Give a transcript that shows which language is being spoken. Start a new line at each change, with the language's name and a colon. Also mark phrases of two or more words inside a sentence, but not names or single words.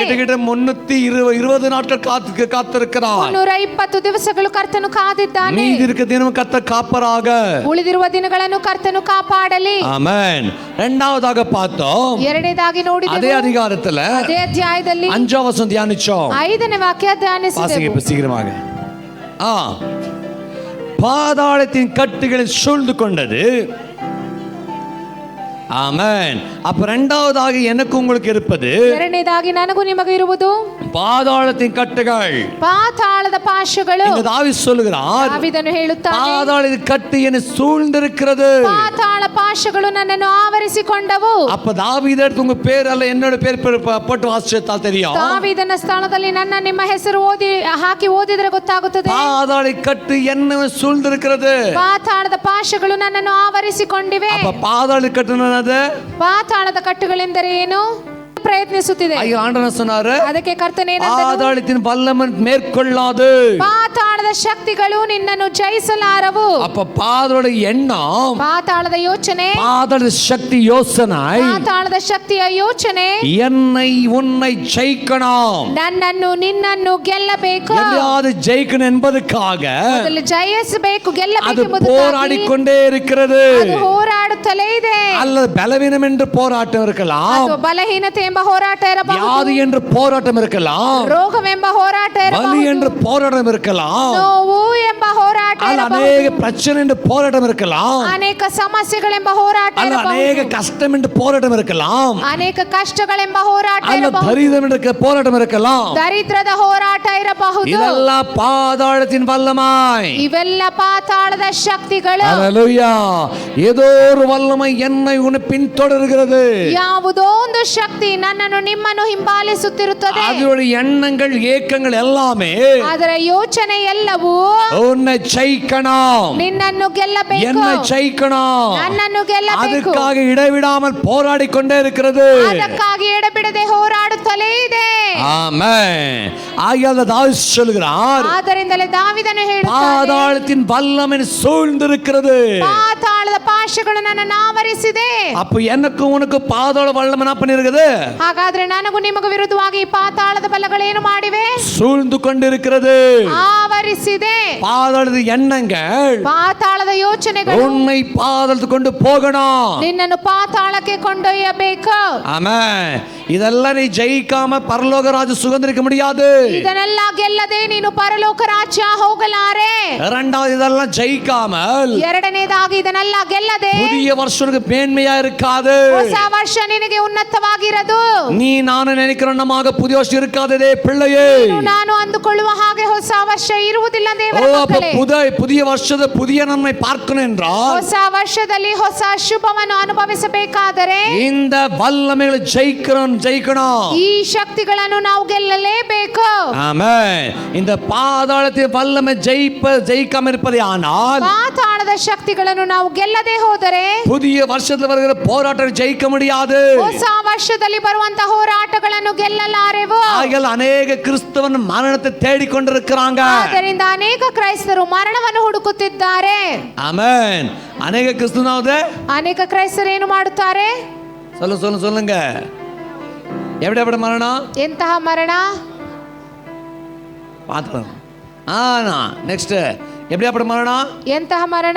Tamil: கிட்டத்தட்ட 320 நாட்கள் காத்திருக்கிறார்.
Kannada: 320 ದಿವಸಗಳು ಕರ್ತನು ಕಾದಿದ್ದಾನೆ.
Tamil: மீதி இருக்க தினம் கர்த்தர் காப்பராக,
Kannada: ಉಳಿದಿರುವ ದಿನಗಳನ್ನು ಕರ್ತನು ಕಾಪಾಡಲಿ.
Tamil: ஆமென். இரண்டாவதாக பார்த்தோம்,
Kannada: ಎರಡನೇದಾಗಿ ನೋಡಿದೆವು,
Tamil: அதே அதிகாரத்துல
Kannada: ಅದೇ ಅಧ್ಯಾಯದಲ್ಲಿ
Tamil: 5வது வசனம் தியானிச்சோம்.
Kannada: 5ನೇ ವಾಕ್ಯ ಧ್ಯಾನಿಸಿದೆವು.
Tamil: வாசிங்க இப்ப சீக்கிரமாக. பாதாளத்தின் கட்டுகளை சூழ்ந்து கொண்டது. ஆமென். அப்ப இரண்டாவதாக எனக்கு உங்களுக்கு இருப்பது,
Kannada: ಎರಡನೇದಾಗಿ ನನಗೂ ನಿಮಗೂ ಇರುವುದು
Tamil: பாதாளத்தின் கட்டுகள்.
Kannada: ಪಾತಾಳದ ಪಾಶಗಳು.
Tamil: இங்க தாவீது சொல்லுகிறார்,
Kannada: ದಾವೀದನು ಹೇಳುತ್ತಾನೆ,
Tamil: பாதாளத்தின் கட்டு என்னை சூழ்ந்திருக்கிறது.
Kannada: ಪಾತಾಳ ಪಾಶಗಳು ನನ್ನನ್ನು ಆವರಿಸಿಕೊಂಡವು.
Tamil: அப்ப தாவீது எடுத்து உங்க பேர் அல்ல என்னோட பேர் போட்டு வாசிச்சா தெரியும்.
Kannada: ದಾವೀದನ ಸ್ಥಳದಲ್ಲಿ ನನ್ನ ನಿಮ್ಮ ಹೆಸರು ಹಾಕಿ ಓದಿದ್ರೆ ಗೊತ್ತಾಗುತ್ತದೆ.
Tamil: பாதாள கட்டு என்ன சூழ்ந்திருக்கிறது.
Kannada: ಪಾತಾಳದ ಪಾಶಗಳು ನನ್ನನ್ನು ಆವರಿಸಿಕೊಂಡಿವೆ.
Tamil: அப்ப பாதாள கட்டு
Kannada: ಪಾತಾಳದ ಕಟ್ಟುಗಳೆಂದರೆ ಏನು? ಪ್ರಯತ್ನಿಸುತ್ತಿದೆ.
Tamil: ஆண்டவர் சொன்னாரு,
Kannada: ಅದಕ್ಕೆ ಕರ್ತನೇ
Tamil: பாதாளத்தின் வல்லமை மேற்கொள்ளாது.
Kannada: ಪಾತಾಳದ ಶಕ್ತಿಗಳು ನಿನ್ನನ್ನು ಜಯಿಸಲಾರವು.
Tamil: அப்ப பாதாள எண்ணம்,
Kannada: ಪಾತಾಳದ ಯೋಚನೆ,
Tamil: பாதாள சக்தி யோசனை,
Kannada: ಪಾತಾಳದ ಶಕ್ತಿಯ ಯೋಚನೆ
Tamil: என்னை உன்னை ஜெயிக்கணும்,
Kannada: ನನ್ನನ್ನು ನಿನ್ನನ್ನು ಗೆಲ್ಲಬೇಕು,
Tamil: எதையாவது ஜெயிக்கணும் என்பதற்காக
Kannada: ಮೊದಲು ಜಯಿಸಬೇಕು,
Tamil: அது
Kannada: ಗೆಲ್ಲಬೇಕು,
Tamil: போராடிக்கொண்டே இருக்கிறது.
Kannada: ಅದು ಹೋರಾಡುತ್ತಲೇ ಇದೆ.
Tamil: அல்லது பலவீனம் என்று போராட்டம் இருக்கலாம்,
Kannada: ಅಥವಾ ಬಲಹೀನತೆ ಎಂಬ ಹೋರಾಟ ಇರಬಹುದು,
Tamil: வியாதி என்று போராட்டம் இருக்கலாம்,
Kannada: ರೋಗವೆಂಬ ಹೋರಾಟ
Tamil: வலி என்று
Kannada: ಇರಬಹುದು,
Tamil: போராட்டம் இருக்கலாம்,
Kannada: ನೋವು ಎಂಬ ಹೋರಾಟ
Tamil: அல்ல
Kannada: ಇರಬಹುದು,
Tamil: அநேக பிரச்சனை என்று போராட்டம் இருக்கலாம்,
Kannada: ಅನೇಕ ಸಮಸ್ಯೆಗಳೆಂಬ ಹೋರಾಟ
Tamil: அல்ல
Kannada: ಇರಬಹುದು,
Tamil: அநேக கஷ்டம் என்று போராட்டம் இருக்கலாம்,
Kannada: ಅನೇಕ ಕಷ್ಟಗಳೆಂಬ ಹೋರಾಟ
Tamil: அல்ல
Kannada: ಇರಬಹುದು,
Tamil: தரித்திரம் என்று போராட்டம் இருக்கலாம்.
Kannada: ದರಿದ್ರದ ಹೋರಾಟ ಇರಬಹುದು.
Tamil: இதெல்லாம் பாதாளத்தின் வல்லமாய்.
Kannada: ಇವೆಲ್ಲ ಪಾತಾಳದ ಶಕ್ತಿಗಳು.
Tamil: ஹல்லேலூயா. ஏதோ ஒரு வல்லமை என்னை உன்னை பின்தொடர்கிறது.
Kannada: ಯಾವುದೋ ಒಂದು ಶಕ್ತಿ ನನ್ನನ್ನು ನಿಮ್ಮನ್ನು ಹಿಂಬಾಲಿಸುತ್ತಿರುತ್ತದೆ.
Tamil: அதோட எண்ணங்கள் ஏக்கங்கள் எல்லாமே
Kannada: ಅದರ ಯೋಚನೆ ಎಲ್ಲವೂ
Tamil: உன்னை ஜெயிக்கணும்,
Kannada: ನಿನ್ನನ್ನು ಗೆಲ್ಲಬೇಕು,
Tamil: என்னை ஜெயிக்கணும்,
Kannada: ನನ್ನನ್ನು ಗೆಲ್ಲಬೇಕು.
Tamil: அதுக்காக இடைவிடாமல் போராடி கொண்டே இருக்கிறது.
Kannada: ಅದಕ್ಕಾಗಿ ಎಡೆಬಿಡದೆ ಹೋರಾಡುತ್ತಲೇ ಇದೆ.
Tamil: ஆமென். ஆகையால் தாவீது சொல்கிறார்,
Kannada: ಆದ್ದರಿಂದಲೇ ದಾವೀದನು ಹೇಳುತ್ತಾನೆ,
Tamil: பாதாளத்தின் வல்லமை சூழ்ந்திருக்கிறது.
Kannada: ಪಾತಾಳದ ಪಾಶಗಳು ನನ್ನನ್ನು ಆವರಿಸಿದೆ.
Tamil: அப்ப எனக்கு உனக்கு பாதாள வல்லமை என்ன பண்ணிருக்குது?
Kannada: ಹಾಗಾದ್ರೆ ನನಗೂ ನಿಮಗೂ ವಿರುದ್ಧವಾಗಿ ಈ ಪಾತಾಳದ ಬಲಗಳೇನು ಮಾಡಿವೆ?
Tamil: சூழ்ந்து கொண்டிருக்கிறது.
Kannada: ಆವರಿಸಿದೆ.
Tamil: பாதாளದ எண்ணங்கள்
Kannada: ಪಾತಾಳದ ಯೋಚನೆಗಳು
Tamil: உன்னை பாதாளத்துக்கு கொண்டு போகணும்.
Kannada: ನಿನ್ನನ್ನು ಪಾತಾಳಕ್ಕೆ ಕೊಂಡೊಯ್ಯಬೇಕು.
Tamil: ஆமென். இதெல்லாம் நீ ஜெயிக்காம பரலோக ராஜ்ய சுதந்திரிக்க முடியாது.
Kannada: ಇದನ್ನೆಲ್ಲ ಗೆಲ್ಲದೆ ನೀನು ಪರಲೋಕ ರಾಜ್ಯ ಹೋಗಲಾರೆ.
Tamil: இரண்டாவது இதெல்லாம் ஜெயிக்காமல்
Kannada: ಎರಡನೇದಾಗಿ ಇದನ್ನೆಲ್ಲ ಗೆಲ್ಲದೆ
Tamil: புதிய வருஷத்துக்கு மேன்மையா இருக்காது.
Kannada: ಹೊಸ ವರ್ಷ ನಿನಗೆ ಉನ್ನತವಾಗಿರದು.
Tamil: நீ ನಾನು நினைக்கிறோமாக புதிய வருஷம் இருக்காதே பிள்ளையே.
Kannada: ನಾನು ಅಂದುಕೊಳ್ಳುವ ಹಾಗೆ ಹೊಸ ವರ್ಷ ಇರುವುದಿಲ್ಲ ದೇವರ
Tamil: அப்ப
Kannada: ಮಕ್ಕಳೇ.
Tamil: புதிய வருஷத்தை புதிய நன்மை பார்க்கணும் என்றால்
Kannada: ಹೊಸ ವರ್ಷದಲ್ಲಿ ಹೊಸ ಶುಭವನ್ನು ಅನುಭವಿಸಬೇಕಾದರೆ
Tamil: இந்த வல்லமைகளை ஜெயிக்கணும்.
Kannada: ಈ ಶಕ್ತಿಗಳನ್ನು ನಾವು ಗೆಲ್ಲಲೇಬೇಕು.
Tamil: ஆமென். இந்த பாதாளத்தின் வல்லமை ஜெயிக்காம இருப்பதே ஆனால்
Kannada: ಪಾತಾಳದ ಶಕ್ತಿಗಳನ್ನು ನಾವು ಗೆಲ್ಲದೆ ಹೋದರೆ
Tamil: புதிய வருஷத்துல வருகிற போராட்டம் ஜெயிக்க முடியாது.
Kannada: ಹೊಸ ವರ್ಷದಲ್ಲಿ ಬರುವಂತ ಹೋರಾಟಗಳನ್ನು ಗೆಲ್ಲಲಾರೆವು.
Tamil: ஆகையால் அநேக கிறிஸ்தவன் மரணத்தை தேடிக்கொண்டிருக்கிறாங்க.
Kannada: ಆದ್ದರಿಂದ ಅನೇಕ ಕ್ರೈಸ್ತರು ಮರಣವನ್ನು ಹುಡುಕುತ್ತಿದ್ದಾರೆ.
Tamil: ஆமென். அநேக கிறிஸ்தவனாவது
Kannada: ಅನೇಕ ಕ್ರೈಸ್ತರು ಏನು ಮಾಡುತ್ತಾರೆ?
Tamil: சொல்லுங்க. எப்படி மரணம்?
Kannada: ಎಂತಹ ಮರಣ?
Tamil: பாத்துக்கலாம். நெக்ஸ்ட் எப்படி மரணம்?
Kannada: ಎಂತಹ ಮರಣ?